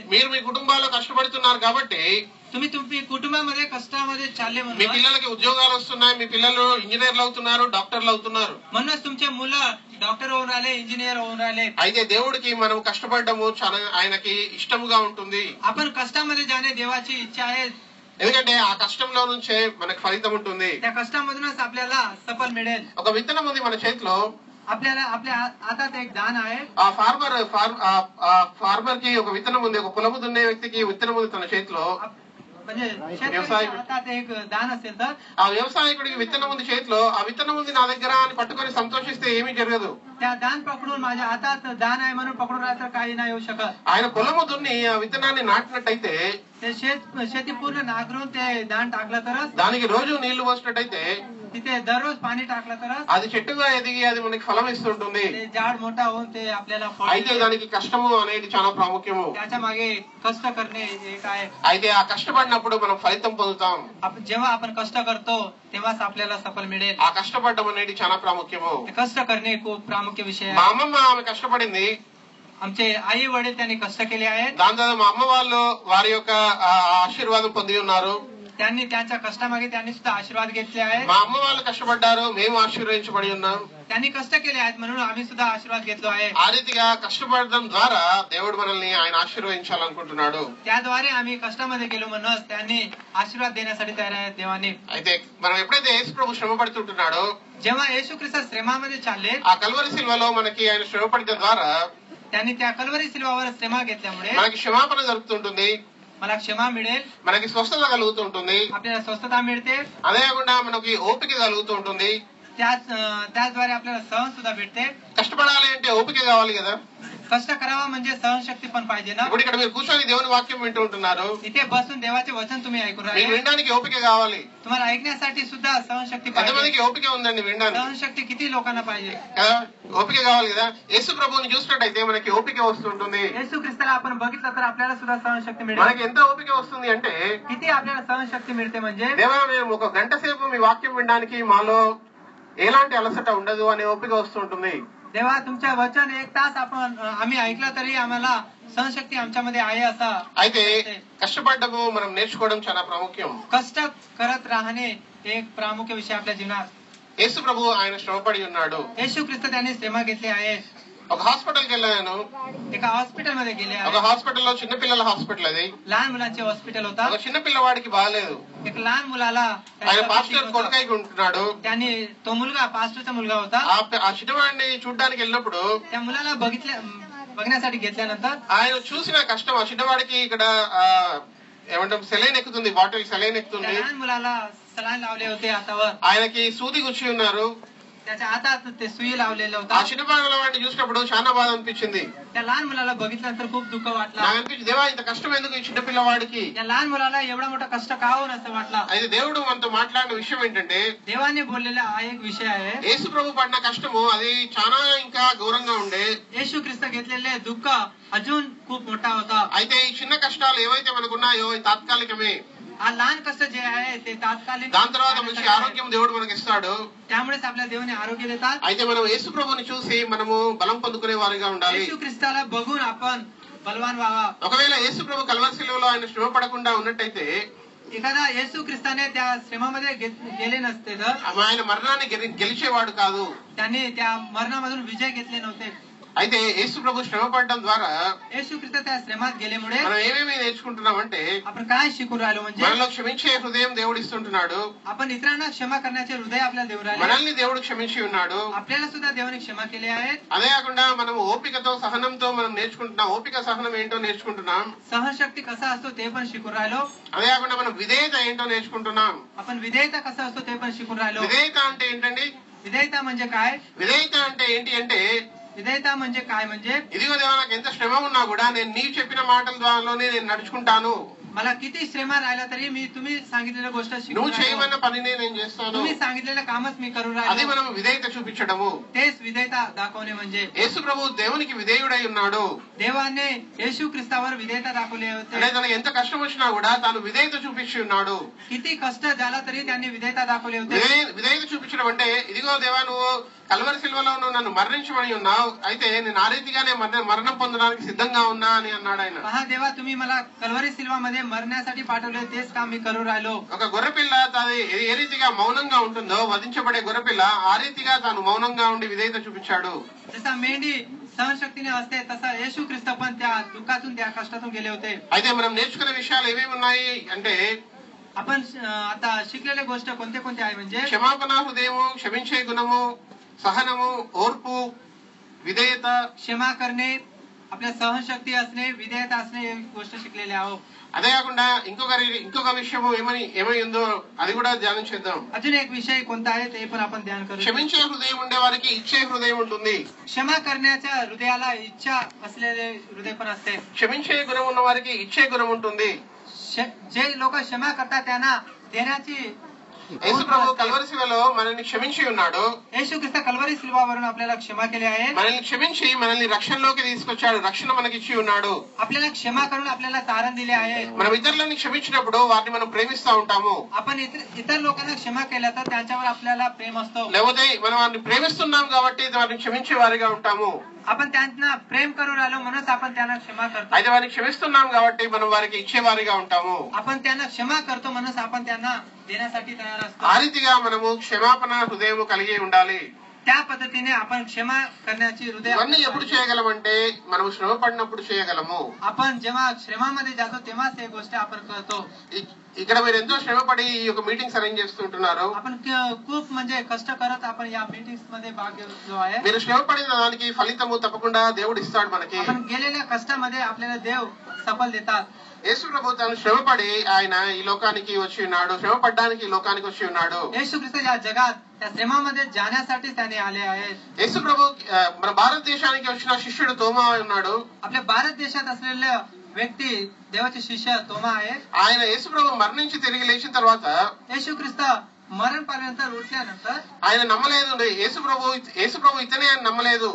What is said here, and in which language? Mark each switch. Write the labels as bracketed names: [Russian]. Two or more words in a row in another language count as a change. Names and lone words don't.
[Telugu] మీరు మీ కుటుంబాల్లో కష్టపడుతున్నారు కాబట్టి [Marathi] तुम्ही कुटुंबामध्ये कष्टामध्ये चालले [Telugu] మీ [Marathi] म्हणून [Telugu] పిల్లలకి ఉద్యోగాలు వస్తున్నాయి, మీ పిల్లలు ఇంజనీర్లు అవుతున్నారు, డాక్టర్లు అవుతున్నారు. [Marathi] म्हणूनच तुमचे मुलं डॉक्टर होऊन राहिले, इंजिनियर होऊन राहिले. [Telugu] అయితే దేవుడికి మనం కష్టపడము చాలా ఆయనకి ఇష్టముగా ఉంటుంది. [Marathi] आपण कष्टामध्ये जाणे देवाची इच्छा आहे. [Telugu] ఎందుకంటే ఆ కష్టంలో నుంచే మనకు ఫలితం ఉంటుంది. [Marathi] त्या कष्टामधूनच आपल्याला सफल मिळेल. [Telugu] ఒక విత్తనం ఉంది మన చేతిలో. [Marathi] आपल्या हातात एक दान आहे. [Telugu] ఆ ఫార్మర్ కి ఒక విత్తనం ఉంది, ఒక పొలము దున్నే వ్యక్తికి విత్తనం ఉంది తన చేతిలో. [Marathi] म्हणजे शेतकऱ्याच्या हातात एक दान असेल तर [Telugu] ఆ వ్యవసాయకుడికి విత్తనం ఉంది చేతిలో, ఆ విత్తనం ఉంది నా దగ్గర అని పట్టుకొని సంతోషిస్తే ఏమీ జరగదు. [Marathi] त्या दान पकडून माझ्या हातात दान आहे म्हणून पकडून राहिलं तर काही नाही होऊ शकत. [Telugu] ఆయన పొలము దున్ని ఆ విత్తనాన్ని నాటినట్టయితే, [Marathi] ते शेती पूर्ण नांगरून ते दान टाकलं तरच, [Telugu] దానికి రోజు నీళ్లు పోసినట్టయితే, [Marathi] तिथे दररोज पाणी टाकलं तरच [Telugu] అది చెట్టుగా ఎదిగి అది మనకి ఫలం ఇస్తుంటుంది. [Marathi] ते झाड मोठा होऊन ते आपल्याला फळ [Telugu] అయితే దానికి కష్టము అనేది చాలా ప్రాముఖ్యము. [Marathi] त्याच्या मागे कष्ट करणे एक आहे. [Telugu] అయితే ఆ కష్టపడినప్పుడు మనం ఫలితం పొందుతాం. [Marathi] जेव्हा आपण कष्ट करतो तेव्हाच आपल्याला सफल मिळेल. [Telugu] ఆ కష్టపడడం అనేది చాలా ప్రాముఖ్యము. [Marathi] कष्ट करणे खूप प्रामुख्य विषय [Telugu] మా [Marathi] आहे. [Telugu] అమ్మమ్మ ఆమె కష్టపడింది. [Marathi] आमचे आई वडील त्यांनी कष्ट केले आहेत. [Telugu] దాని తర్వాత మా అమ్మ వాళ్ళు వారి యొక్క ఆశీర్వాదం పొంది ఉన్నారు. [Marathi] त्यांनी त्यांच्या कष्टामागे त्यांनी सुद्धा आशीर्वाद घेतले आहेत. [Telugu] మా అమ్మ వాళ్ళు కష్టపడ్డారు, మేము ఆశీర్వదించబడి ఉన్నాం. [Marathi] त्यांनी कष्ट केले आहेत म्हणून आम्ही सुद्धा आशीर्वाद घेतलो आहे. [Telugu] ఆ రీతిగా కష్టపడడం ద్వారా దేవుడు మనల్ని ఆయన ఆశీర్వదించాలనుకుంటున్నాడు. [Marathi] त्याद्वारे आम्ही कष्टामध्ये गेलो म्हणून त्यांनी आशीर्वाद देण्यासाठी तयार आहेत देवाने. [Telugu] అయితే మనం ఎప్పుడైతే యేసు ప్రభు శ్రమ పడుతుంటున్నాడో, [Marathi] जेव्हा येशू ख्रिस्त श्रमामध्ये चालले, [Telugu] ఆ కల్వరి శిల్వలో మనకి ఆయన శ్రమ పడిన ద్వారా [Marathi] त्यांनी त्या कल्वरी सिल्वावर श्रमा घेतल्यामुळे [Telugu] మనకి క్షమాపణ జరుగుతుంటుంది, [Marathi] मला क्षमा मिळेल, [Telugu] మనకి స్వస్థత కలుగుతుంటుంది. [Marathi] आपल्याला स्वस्थता मिळते. [Telugu] అదే కాకుండా మనకి ఓపిక కలుగుతుంటుంది. [Marathi] त्याद्वारे आपल्याला सहन सुद्धा भेटते. [Telugu] కష్టపడాలి అంటే ఓపిక కావాలి కదా. [Marathi] कष्ट करावा म्हणजे सहनशक्ती पण पाहिजे ना. [Telugu] ఇప్పుడు ఇక్కడ మీరు కూర్చొని దేవుని వాక్యం వింటూ ఉంటున్నారు, [Marathi] इथे बसून देवाचे वचन तुम्ही ऐकून [Telugu] మీరు [Marathi] राहिले. [Telugu] వినడానికి ఓపిక కావాలి. [Marathi] तुम्हाला ऐकण्यासाठी सुद्धा सहनशक्ती पाहिजे. [Telugu] ఎంతమందికి ఓపిక ఉందండి వినడానికి? [Marathi] सहनशक्ती किती लोकांना पाहिजे [Telugu] కదా, ఓపిక కావాలి కదా. యేసు ప్రభువుని చూసినట్టయితే మనకి ఓపిక వస్తుంటుంది. [Marathi] येशू ख्रिस्ताला आपण बघितलं तर आपल्याला सुद्धा सहनशक्ती मिळेल. [Telugu] మనకి ఎంత ఓపిక వస్తుంది అంటే, [Marathi] किती आपल्याला सहनशक्ती मिळते म्हणजे [Telugu] దేవా మేము ఒక గంట సేపు మీ వాక్యం వినడానికి మాలో ఎలాంటి అలసట ఉండదు అనే ఓపిక వస్తుంటుంది. [Marathi] देवा तुमच्या वचन 1 तास आम्ही ऐकलं तरी आम्हाला सहनशक्ती आमच्यामध्ये आहे असा. [Telugu] అయితే కష్టపడ్డము మనం నేర్చుకోవడం చాలా ప్రాముఖ్యం. [Marathi] कष्ट करत राहणे एक प्रामुख्य विषय आपल्या जीवनात. [Telugu] యేసు ప్రభు ఆయన శ్రమపడి ఉన్నాడు. [Marathi] येशू ख्रिस्त त्यांनी श्रमा घेतले आहे. [Telugu] ఒక హాస్పిటల్కి వెళ్ళాను. [Marathi] एका हॉस्पिटलमध्ये गेले [Telugu] ఒక [Marathi] आहे. [Telugu] హాస్పిటల్లో చిన్న పిల్లల హాస్పిటల్ అది. [Marathi] लहान मुलांचे हॉस्पिटल होता. [Telugu] ఒక చిన్న పిల్లవాడికి బాగాలేదు. [Marathi] एक लहान मुलाला [Telugu] ఆయన పాస్టర్ కొడుకై ఉంటున్నాడు. [Marathi] त्यांनी तो मुलगा पास्टरचा मुलगा होता. [Telugu] ఆ చిన్నవాడిని చూడ్డానికి వెళ్ళినప్పుడు [Marathi] त्या मुलाला बघण्यासाठी घेतल्यानंतर [Telugu] ఆయన చూసిన కష్టం, ఆ చిన్నవాడికి ఇక్కడ ఏమంటాం సెలైన్ ఎక్కుతుంది, [English] bottle saline [Marathi] त्या [Telugu] ఎక్కుతుంది. [Marathi] लहान मुलाला सलाईन लावले होते हातावर. [Telugu] ఆయనకి సూది గుచ్చి ఉన్నారు. [Marathi] त्याच्या हातात ते सुई लावलेलं [Telugu] ఆ [Marathi] होतं. [Telugu] చిన్న పిల్లవాడిని చూసినప్పుడు చాలా బాధ అనిపించింది. [Marathi] त्या लहान मुलाला बघितल्यानंतर खूप दुःख वाटलं. [Telugu] నాకు అనిపించింది, దేవా ఇంత కష్టం ఎందుకు ఈ చిన్న పిల్లవాడికి? [Marathi] त्या लहान मुलाला एवढा मोठा कष्ट का होऊन असं वाटलं. [Telugu] అయితే దేవుడు మనతో మాట్లాడిన విషయం ఏంటంటే, [Marathi] देवाने बोललेला हा एक विषय आहे. [Telugu] యేసు ప్రభు పడిన కష్టము అది చాలా ఇంకా ఘోరంగా ఉండే. [Marathi] येशू ख्रिस्त घेतलेले दुःख अजून खूप मोठा होता. [Telugu] అయితే ఈ చిన్న కష్టాలు ఏవైతే మనకున్నాయో ఈ తాత్కాలికమే. [Marathi] हा लहान कष्ट जे आहे ते तात्कालिक. [Telugu] దాని తర్వాత మంచి ఆరోగ్యం దేవుడు మనకి ఇస్తాడు. [Marathi] त्यामुळेच आपल्या देवाने आरोग्य देतात. [Telugu] అయితే మనం యేసు ప్రభుని చూసి మనము బలం పొందుకునే వారిగా ఉండాలి. [Marathi] येशू ख्रिस्ताला बघून आपण बलवान व्हावा. [Telugu] ఒకవేళ యేసు ప్రభు కల్వరి శిలువలో ఆయన శ్రమ పడకుండా ఉన్నట్టయితే, [Marathi] एखादा येशू ख्रिस्ताने त्या श्रमामध्ये गेले नसते तर [Telugu] ఆయన మరణాన్ని గెలిచేవాడు కాదు. [Marathi] त्यांनी त्या मरणामधून विजय घेतले नव्हते. [Telugu] అయితే యేసు ప్రభు శ్రమ పడడం ద్వారా [Marathi] येशू ख्रिस्त त्या श्रमात गेल्यामुळे [Telugu] మనం ఏమేమి నేర్చుకుంటున్నామంటే [Marathi] आपण काय शिकून राहिलो म्हणजे [Telugu] మనలో క్షమించే హృదయం దేవుడు ఇస్తుంటున్నాడు. [Marathi] आपण इतरांना क्षमा करण्याचे हृदय आपल्याला देऊ राहिले. [Telugu] మనల్ని దేవుడు క్షమించి ఉన్నాడు. [Marathi] आपल्याला सुद्धा देवाने क्षमा केले आहेत. [Telugu] అదే కాకుండా మనం ఓపికతో సహనంతో మనం నేర్చుకుంటున్నాం. ఓపిక సహనం ఏంటో నేర్చుకుంటున్నాం. [Marathi] सहनशक्ती कसा असतो ते पण शिकून राहिलो. [Telugu] అదే కాకుండా మనం విధేయత ఏంటో నేర్చుకుంటున్నాం. [Marathi] आपण विधेयता कसा असतो ते पण शिकून राहिलो. [Telugu] విధేయత అంటే ఏంటండి? [Marathi] विधेयता म्हणजे काय? [Telugu] విధేయత అంటే ఏంటి అంటే [Marathi] విధేయత म्हणजे काय म्हणजे [Telugu] ఇదిగో దేవా నాకు ఎంత శ్రమ ఉన్నా కూడా నేను నీవు చెప్పిన మాటల ద్వారానే నేను నడుచుకుంటాను. [Marathi] मला किती श्रम राहिला तरी मी तुम्ही सांगितलेल्या गोष्ट [Telugu] నువ్వు [Marathi] शिकून राहिलो. [Telugu] చేయమన్న పనినే నేను చేస్తాను. [Marathi] तुम्ही सांगितलेलं कामच मी करून [Telugu] అది [Marathi] राहिलो. [Telugu] మనం విధేయత చూపించడము. [Marathi] तेच विधेयता दाखवणे म्हणजे [Telugu] యేసు ప్రభు దేవునికి విధేయుడై ఉన్నాడు. [Marathi] देवाने येशू ख्रिस्तावर विधेयता दाखवले [Telugu] అంటే [Marathi] होते. [Telugu] తనకు ఎంత కష్టం వచ్చినా కూడా తాను విధేయత చూపించి ఉన్నాడు. [Marathi] किती कष्ट झाला तरी त्यांनी विधेयता दाखवले होते. [Telugu] విధేయత చూపించడం అంటే ఇదిగో దేవా నువ్వు కల్వరి శిలువలో నువ్వు నన్ను మరణించమని ఉన్నావు. అయితే నేను ఆ రీతిగానే మరణం పొందడానికి సిద్ధంగా ఉన్నా అని అన్నాడు ఆయన. [Marathi] पहा देवा तुम्ही मला कल्वरी सिल्वामध्ये मरण्यासाठी पाठवले तेच काम मी करून राहिलो. [Telugu] ఒక గొర్రెపిల్ల తాను ఏ రీతిగా మౌనంగా ఉంటుందో వధించబడే గొర్రెపిల్ల ఆ రీతిగా తాను మౌనంగా ఉండి విధేయత చూపించాడు. [Marathi] जसा मेंढी सहनशक्तीने असते तसा येशू ख्रिस्त पण त्या दुःखातून त्या कष्टातून गेले होते. [Telugu] అయితే మనం నేర్చుకునే విషయాలు ఏమేమి ఉన్నాయి అంటే [Marathi] आपण आता शिकलेल्या गोष्ट कोणते कोणते आहे म्हणजे [Telugu] క్షమాపణ హృదయము, క్షమించే గుణము, సహనము, ఓర్పు, విధేయత, [Marathi] क्षमा करणे, आपल्या सहनशक्ती असणे, विधेयता असणे ही गोष्ट शिकलेले आहोत. [Telugu] అదే కాకుండా ఇంకొక విషయము ఏమై ఉందో అది కూడా ధ్యానం చేద్దాం. [Marathi] अजून एक विषय कोणता आहे ते पण आपण ध्यान करू. [Telugu] క్షమించే హృదయం ఉండే వారికి ఇచ్చే హృదయం ఉంటుంది. [Marathi] क्षमा करण्याच्या हृदयाला इच्छा असलेले हृदय पण असते. [Telugu] క్షమించే గుణం ఉన్న వారికి ఇచ్చే గుణం ఉంటుంది. [Marathi] जे लोक क्षमा करतात त्यांना देण्याची [Telugu] యేసు ప్రభు కల్వరి శిలువలో మనల్ని క్షమించి ఉన్నాడు. [Marathi] येशू ख्रिस्त कल्वरी सिल्वावरून आपल्याला क्षमा केले आहे. [Telugu] మనల్ని క్షమించి మనల్ని రక్షణలోకి తీసుకొచ్చాడు. రక్షణ మనకిచ్చి ఉన్నాడు. [Marathi] आपल्याला क्षमा करून आपल्याला तारण दिले आहे. [Telugu] మనం ఇతరులని క్షమించినప్పుడు వారిని మనం ప్రేమిస్తా ఉంటాము. [Marathi] आपण इतर लोकांना क्षमा केलं तर त्यांच्यावर आपल्याला प्रेम असतो. [Telugu] లేకపోతే మనం వారిని ప్రేమిస్తున్నాం కాబట్టి వారిని క్షమించే వారిగా ఉంటాము. [Marathi] आपण त्यांना प्रेम करून राहिलो म्हणून आपण त्यांना क्षमा करतो. [Telugu] అయితే వారిని క్షమిస్తున్నాం కాబట్టి మనం వారికి ఇచ్చేవారిగా ఉంటాము. [Marathi] आपण त्यांना क्षमा करतो म्हणून आपण त्यांना देण्यासाठी तयार असतो. [Telugu] ఆ రీతిగా మనము క్షమాపణ హృదయం కలిగి ఉండాలి. [Marathi] त्या पद्धतीने आपण क्षमा करण्याची हृदय [Telugu] ఇవన్నీ ఎప్పుడు చేయగలమంటే మనము శ్రమ పడినప్పుడు చేయగలము. [Marathi] आपण जेव्हा श्रमामध्ये जातो तेव्हाच हे गोष्ट आपण करतो. [Telugu] ఇక్కడ మీరు ఎంతో శ్రమపడి ఈ యొక్క [English] meetings arrange [Telugu] చేస్తుంటున్నారు. [Marathi] आपण खूप म्हणजे कष्ट करत आपण या मीटिंग्स मध्ये भाग घेतलो आहे. [Telugu] మీరు శ్రమపడిన దానికి ఫలితము తప్పకుండా దేవుడు ఇస్తాడు మనకి. [Marathi] आपण गेलेल्या कष्टामध्ये आपल्याला देव सफल देतात. [Telugu] యేసు ప్రభు తాను శ్రమపడి ఆయన ఈ లోకానికి వచ్చి ఉన్నాడు. శ్రమ పడ్డానికి ఈ లోకానికి వచ్చి ఉన్నాడు. [Marathi] येशू ख्रिस्त या जगात त्या श्रमामध्ये जाण्यासाठी त्याने आले आहेत. [Telugu] యేసు ప్రభు మన భారతదేశానికి వచ్చిన శిష్యుడు తోమా ఉన్నాడు. [Marathi] आपल्या भारत देशात असलेले व्यक्ती देवाचे शिष्य तोमा आहे. [Telugu] ఆయన యేసు ప్రభు మరణించి తిరిగి లేచిన తర్వాత [Marathi] येशू ख्रिस्त मरण पावल्यानंतर उठल्यानंतर [Telugu] ఆయన నమ్మలేదు. యేసు ప్రభు ఇతనే అని నమ్మలేదు.